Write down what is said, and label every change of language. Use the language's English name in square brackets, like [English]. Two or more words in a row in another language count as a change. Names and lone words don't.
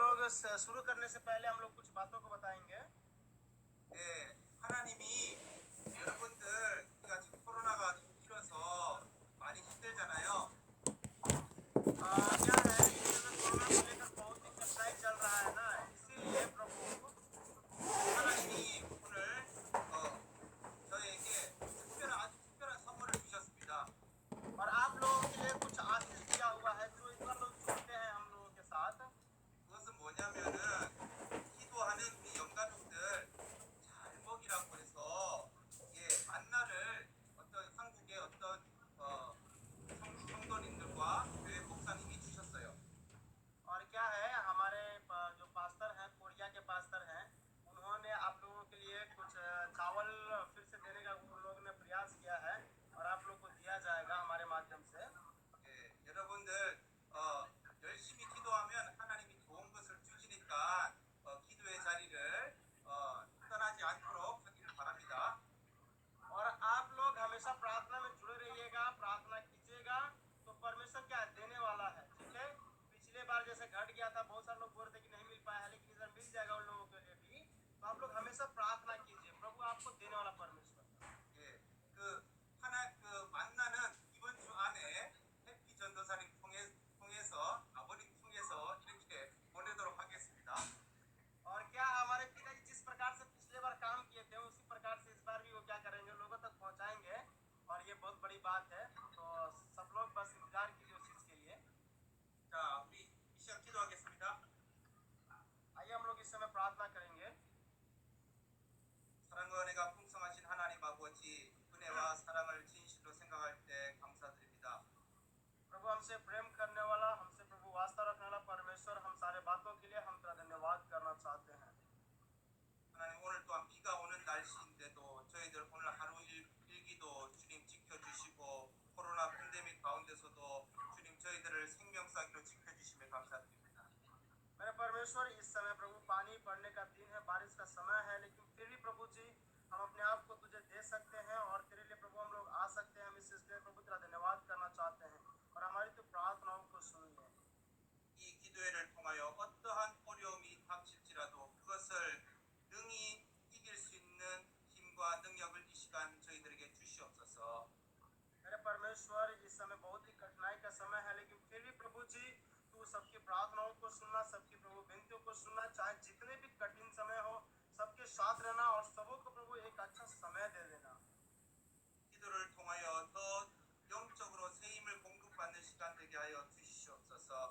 [Hindi] शुरू करने से पहले हम लोग कुछ बातों को बताएंगे। [Korean] 네, 하나님이 여러분들 우리가 지금 코로나가 좀 길어서 많이 힘들잖아요. [Hindi] क्या है कि जैसे कोरोना को लेकर बहुत ही कठिनाई चल रहा है ना, इसीलिए प्रभु [Korean] 하나님이 오늘 저에게 아주 특별한 선물을 주셨습니다. [Hindi] और आप लोगों के लिए कुछ आशीष दिया हुआ है जो इतना लोग जुड़ते हैं हम लोगों के साथ। [Korean] 그것은 뭐냐면은 기도하는 우리 영가족들 잘 먹이라고 해서 만나를 어떤 한국의 어떤 성도님들과 교회 목사님이 주셨어요. [Hindi] और क्या है, हमारे जो पास्टर हैं, कोरिया के पास्टर हैं, उन्होंने आप लोगों के लिए कुछ चावल फिर से देने का उन लोगों ने प्रयास किया है और आप लोग को दिया जाएगा हमारे माध्यम से। [Korean] 여러분들 열심히 기도하면 하나님이 좋은 것을 주시니까 기도의 자리를 떠나지 않도록 하기를 바랍니다. [Hindi] और आप लोग हमेशा प्रार्थना में जुड़े रहिएगा, प्रार्थना कीजिएगा, तो परमेश्वर क्या देने वाला है। ठीक है, पिछले बार जैसे घट गया था, बहुत सारे लोग बोल रहे थे कि नहीं मिल पाया है, लेकिन इधर मिल जाएगा उन लोगों के लिए भी। तो आप लोग हमेशा प्रार्थना कीजिए, प्रभु आपको देने वाला परमेश्वर। [Korean] 그 만나는 이번 주 안에 해피 전도사님 통해서 아버님 통해서 이렇게 보내도록 하겠습니다. [Hindi] और क्या हमारे पिताजी जिस प्रकार से पिछले बार काम किए थे उसी प्रकार से इस बार भी वो क्या करेंगे, लोगों तक पहुंचाएंगे। और ये बहुत बड़ी बात है, तो सब लोग बस इंतजार कीजिए उस चीज के लिए। [Korean] 자, 우리 이 시간 기도하겠습니다. [Hindi] आइए हम लोग इस समय प्रार्थना करेंगे। [Korean] 사랑과 은혜가 풍성하신 하나님 아버지, 은혜와 사랑을 진실로 생각할 때 감사드립니다. [Hindi] प्रभु हमसे प्रेम करने वाला, हमसे प्रभु वास्ता रखने वाला परमेश्वर, हम सारे बातों के लिए हम तेरा धन्यवाद करना चाहते हैं। [Korean] 하나님, 오늘 또한 비가 오는 날씨인데도 저희들 오늘 하루 일기도 주님 지켜주시고 코로나 팬데믹 가운데서도 주님 저희들을 생명사기로 지켜주심에 감사드립니다. [Hindi] मेरे परमेश्वर, इस समय प्रभु पानी पड़ने का दिन है, बारिश का समय है, लेकिन फिर भी प्रभु जी हम अपने आप को तुझे दे सकते हैं और तेरे लिए प्रभु हम लोग आ सकते हैं। हम इसलिए प्रभु तेरा धन्यवाद करना चाहते हैं और हमारी तो प्रार्थनाओं को सुन ले। [Korean] 이 기도회를 통하여 어떠한 어려움이 닥칠지라도 그것을 능히 이길 수 있는 힘과 능력을 이 시간 저희들에게 주시옵소서. [Hindi] मेरे परमेश्वर, इस समय बहुत ही कठिनाई का समय है, लेकिन फिर भी प्रभु जी तू सबकी प्रार्थनाओं को सुनना, सबकी प्रभु विनतियों को सुनना, चाहे जितने भी कठिन समय हो सबके साथ रहना और सबों को प्रभु एक अच्छा समय दे देना। [Korean] 기도를 통하여 더 영적으로 새 힘을 공급받는 시간 되게 하여 주시옵소서.